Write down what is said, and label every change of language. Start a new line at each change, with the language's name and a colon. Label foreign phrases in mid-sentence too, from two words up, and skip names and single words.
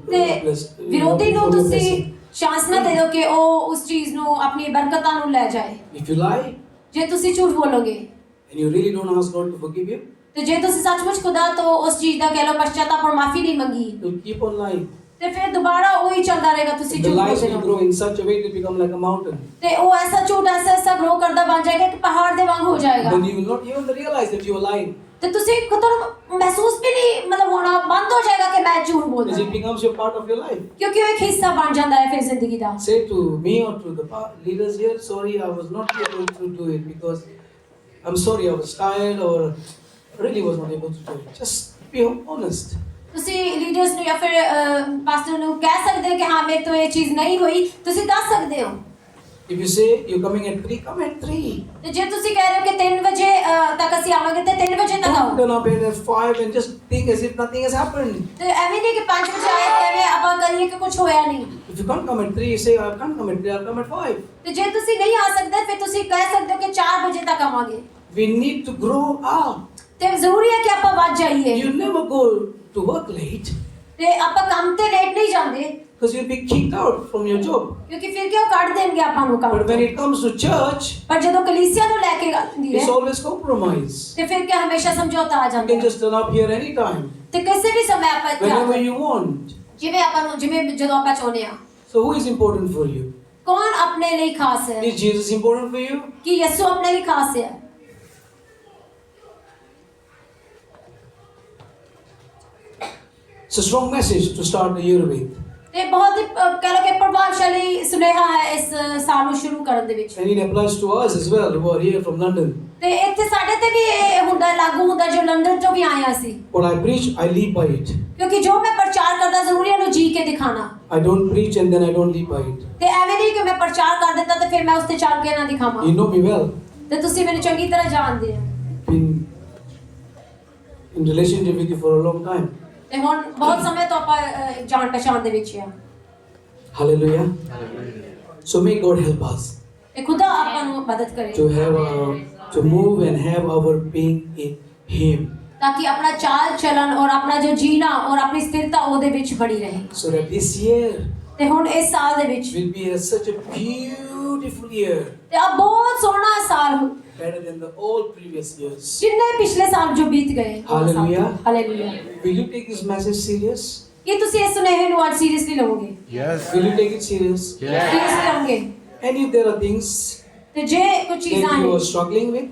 Punjabi: ਤੇ
English: blessing.
Punjabi: ਵਿਰੋਧੀ ਨੂੰ
English: from your
Punjabi: ਤੁਸੀਂ
English: blessing.
Punjabi: ਚਾਂਸ ਨਾ ਦੇ ਦਿਓ ਕਿ ਉਹ ਉਸ ਚੀਜ਼ ਨੂੰ ਆਪਣੀ ਬਰਕਤਾਂ ਨੂੰ ਲੈ ਜਾਏ।
English: If you lie
Punjabi: ਜੇ ਤੁਸੀਂ ਝੂਠ ਬੋਲੋਗੇ
English: and you really don't ask God to forgive you,
Punjabi: ਤੇ ਜੇ ਤੁਸੀਂ ਸੱਚਮੁੱਚ ਖੁਦਾ ਤੋਂ ਉਸ ਚੀਜ਼ ਦਾ ਕਹਿ ਲਓ ਪਛਤਾਵਾ ਔਰ ਮਾਫੀ ਨਹੀਂ ਮੰਗੀ,
English: you'll keep on lying.
Punjabi: ਤੇ ਫਿਰ ਦੁਬਾਰਾ ਉਹੀ ਚੱਲਦਾ ਰਹੇਗਾ, ਤੁਸੀਂ
English: The
Punjabi: ਝੂਠ
English: lies
Punjabi: ਬੋਲਦੇ
English: will
Punjabi: ਰਹੋਗੇ
English: grow in such a way to become like a mountain.
Punjabi: ਤੇ ਉਹ ਐਸਾ ਝੂਠ ਐਸਾ ਗਰੋ ਕਰਦਾ ਬਣ ਜਾਏਗਾ ਕਿ ਪਹਾੜ ਦੇ ਵਾਂਗ ਹੋ ਜਾਏਗਾ।
English: Then you will not even realize that you are lying.
Punjabi: ਤੇ ਤੁਸੀਂ ਖੁਦ ਨੂੰ ਮਹਿਸੂਸ ਵੀ ਨਹੀਂ ਮਤਲਬ ਹੋਣਾ ਬੰਦ ਹੋ ਜਾਏਗਾ ਕਿ ਮੈਂ ਝੂਠ ਬੋਲਦਾ,
English: Because it becomes your part of your life.
Punjabi: ਕਿਉਂਕਿ ਉਹ ਇੱਕ ਹਿੱਸਾ ਬਣ ਜਾਂਦਾ ਹੈ ਫਿਰ ਜ਼ਿੰਦਗੀ ਦਾ।
English: Say to me or to the leaders here, sorry, I was not able to do it because I'm sorry, I was tired or really was not able to do it. Just be honest.
Punjabi: ਤੁਸੀਂ ਲੀਡਰਸ ਨੂੰ ਜਾਂ ਫਿਰ ਪਾਸਟਰ ਨੂੰ ਕਹਿ ਸਕਦੇ ਹੋ ਕਿ ਹਾਂ ਮੇਰੇ ਤੋਂ ਇਹ ਚੀਜ਼ ਨਹੀਂ ਹੋਈ, ਤੁਸੀਂ ਦੱਸ ਸਕਦੇ ਹੋ।
English: If you say you're coming at 3, come at 3.
Punjabi: ਤੇ ਜੇ ਤੁਸੀਂ ਕਹਿ ਰਹੇ ਹੋ ਕਿ 3 ਵਜੇ ਤੱਕ ਅਸੀਂ ਆਵਾਂਗੇ ਤੇ 3 ਵਜੇ ਤੱਕ ਆਓ।
English: Don't turn up at 5 and just think as if nothing has happened.
Punjabi: ਤੇ ਐਵੇਂ ਨਹੀਂ ਕਿ 5 ਵਜੇ ਆਏ ਤੇ ਐਵੇਂ ਆਪਾਂ ਕਰੀਏ ਕਿ ਕੁਝ ਹੋਇਆ ਨਹੀਂ।
English: If you can't come at 3, you say, I can't come at 3, I'll come at 5.
Punjabi: ਤੇ ਜੇ ਤੁਸੀਂ ਨਹੀਂ ਆ ਸਕਦੇ ਫਿਰ ਤੁਸੀਂ ਕਹਿ ਸਕਦੇ ਹੋ ਕਿ 4 ਵਜੇ ਤੱਕ ਆਵਾਂਗੇ।
English: We need to grow up.
Punjabi: ਤੇ ਜ਼ਰੂਰੀ ਹੈ ਕਿ ਆਪਾਂ ਵੱਧ ਜਾਈਏ।
English: You never go to work late
Punjabi: ਤੇ ਆਪਾਂ ਕੰਮ ਤੇ ਲੇਟ ਨਹੀਂ ਜਾਂਦੇ
English: because you'll be kicked out from your job.
Punjabi: ਕਿਉਂਕਿ ਫਿਰ ਕਿਉਂ ਕੱਢ ਦੇਣਗੇ ਆਪਾਂ ਨੂੰ ਕੰਮ।
English: But when it comes to church,
Punjabi: ਪਰ ਜਦੋਂ ਕਲੀਸਿਆ ਨੂੰ ਲੈ ਕੇ ਗੱਲ ਹੁੰਦੀ
English: it's
Punjabi: ਹੈ
English: always compromise.
Punjabi: ਤੇ ਫਿਰ ਕਿ ਹਮੇਸ਼ਾ ਸਮਝੌਤਾ ਆ
English: You
Punjabi: ਜਾਂਦਾ
English: can
Punjabi: ਹੈ
English: just turn up here anytime,
Punjabi: ਤੇ ਕਿਸੇ ਵੀ ਸਮੇਂ ਆਪਾਂ ਇੱਥੇ ਆ
English: whenever
Punjabi: ਸਕਦੇ
English: you want.
Punjabi: ਜਿਵੇਂ ਆਪਾਂ ਨੂੰ ਜਿਵੇਂ ਜਦੋਂ ਆਪਾਂ ਚਾਹੁੰਦੇ ਆ।
English: So who is important for you?
Punjabi: ਕੌਣ ਆਪਣੇ ਲਈ ਖਾਸ ਹੈ?
English: Is Jesus important for you?
Punjabi: ਕਿ ਯਿਸੂ ਆਪਣੇ ਲਈ ਖਾਸ ਹੈ?
English: It's a strong message to start the year with.
Punjabi: ਤੇ ਬਹੁਤ ਹੀ ਕਹਿ ਲਓ ਕਿ ਪ੍ਰਭਾਵਸ਼ਾਲੀ ਸੁਨੇਹਾ ਹੈ ਇਸ ਸਾਲ ਨੂੰ ਸ਼ੁਰੂ ਕਰਨ ਦੇ ਵਿੱਚ।
English: And it applies to us as well who are here from London.
Punjabi: ਤੇ ਇੱਥੇ ਸਾਡੇ ਤੇ ਵੀ ਇਹ ਹੁੰਦਾ ਲਾਗੂ ਹੁੰਦਾ ਜੋ ਲੰਡਨ ਤੋਂ ਵੀ ਆਏ ਅਸੀਂ।
English: What I preach, I live by it.
Punjabi: ਕਿਉਂਕਿ ਜੋ ਮੈਂ ਪ੍ਰਚਾਰ ਕਰਦਾ ਜ਼ਰੂਰੀ ਹੈ ਉਹਨੂੰ ਜੀ ਕੇ ਦਿਖਾਣਾ।
English: I don't preach and then I don't live by it.
Punjabi: ਤੇ ਐਵੇਂ ਨਹੀਂ ਕਿ ਮੈਂ ਪ੍ਰਚਾਰ ਕਰ ਦਿੱਤਾ ਤੇ ਫਿਰ ਮੈਂ ਉਸ ਤੇ ਚੱਲ ਕੇ ਨਾ ਦਿਖਾਵਾਂ।
English: You know me well.
Punjabi: ਤੇ ਤੁਸੀਂ ਮੈਨੂੰ ਚੰਗੀ ਤਰ੍ਹਾਂ ਜਾਣਦੇ ਹੋ।
English: Been in relationship with you for a long time.
Punjabi: ਤੇ ਹੁਣ ਬਹੁਤ ਸਮੇਂ ਤੋਂ ਆਪਾਂ ਜਾਣ ਪਛਾਣ ਦੇ ਵਿੱਚ ਆ।
English: Hallelujah. So may God help us
Punjabi: ਤੇ ਖੁਦਾ ਆਪਾਂ ਨੂੰ ਮਦਦ ਕਰੇ
English: to have to move and have our being in Him,
Punjabi: ਤਾਂ ਕਿ ਆਪਣਾ ਚਾਲ ਚਲਨ ਔਰ ਆਪਣਾ ਜੋ ਜੀਣਾ ਔਰ ਆਪਣੀ ਸਥਿਰਤਾ ਉਹਦੇ ਵਿੱਚ ਬਣੀ ਰਹੇ।
English: so that this year
Punjabi: ਤੇ ਹੁਣ ਇਸ ਸਾਲ ਦੇ ਵਿੱਚ
English: will be such a beautiful year,
Punjabi: ਤੇ ਆ ਬਹੁਤ ਸੋਹਣਾ ਸਾਲ ਹੋ
English: better than the all previous years.
Punjabi: ਜਿੰਨੇ ਪਿਛਲੇ ਸਾਲ ਜੋ ਬੀਤ ਗਏ।
English: Hallelujah.
Punjabi: ਹਾਲੇਲੂਇਆ।
English: Will you take this message serious?
Punjabi: ਕੀ ਤੁਸੀਂ ਇਸ ਸੁਨੇਹੇ ਨੂੰ ਅੱਜ ਸੀਰੀਅਸਲੀ ਲਓਗੇ?
English: Yes. Will you take it serious?
Punjabi: ਸੀਰੀਅਸਲੀ ਲਓਗੇ?
English: And if there are things
Punjabi: ਤੇ ਜੇ ਕੁਝ ਚੀਜ਼ਾਂ
English: that you are
Punjabi: ਨੇ
English: struggling with,